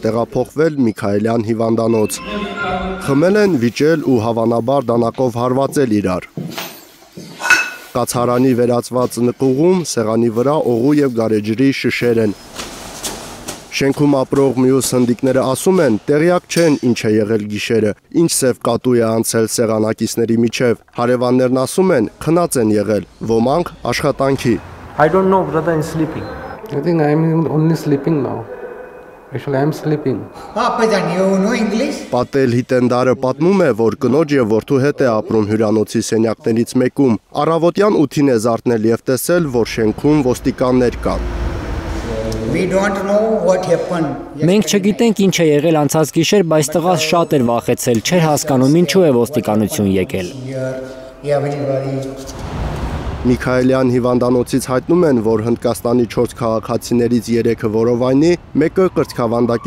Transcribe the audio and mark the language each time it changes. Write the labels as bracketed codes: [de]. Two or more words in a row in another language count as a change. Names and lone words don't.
[hy] տեղափոխվել Միքայելյան հիվանդանոց։ Խմել են, վիճել ու հավանաբար դանակով հարվածել իրար։ Կացարանի վերածված նկուղում սեղանի վրա օղու և գարեջրի շշեր են։ Շենքում ապրող մյուս հնդիկները ասում են, տեղյակ չեն ինչ է եղել գիշերը, ինչ սև կատու է անցել սեղանակիցների միջև։ Հարևաններն ասում են, քնած են եղել, ոմանք աշխատանքի։ [en] I don't know whether I'm sleeping. I think I'm only sleeping now. Actually I'm sleeping. You know English? [hy] Պատել Հիտենդարը պատմում է, որ կնոջ և որդու հետ է ապրում հյուրանոցի սենյակներից մեկում։ Առավոտյան 8-ին է զարթնել և տեսել, որ շենքում ոստիկաններ կան։ [en] We don't know what happened. [hy] Մենք չգիտենք ինչ է եղել անցած գիշեր, բայց տղաս շատ էր վախեցել, չէր հասկանում ինչու է ոստիկանություն եկել։ Միքայելյան հիվանդանոցից հայտնում են, որ Հնդկաստանի 4 քաղաքացիներից 3-ը որովայնի, մեկը կրծքավանդակի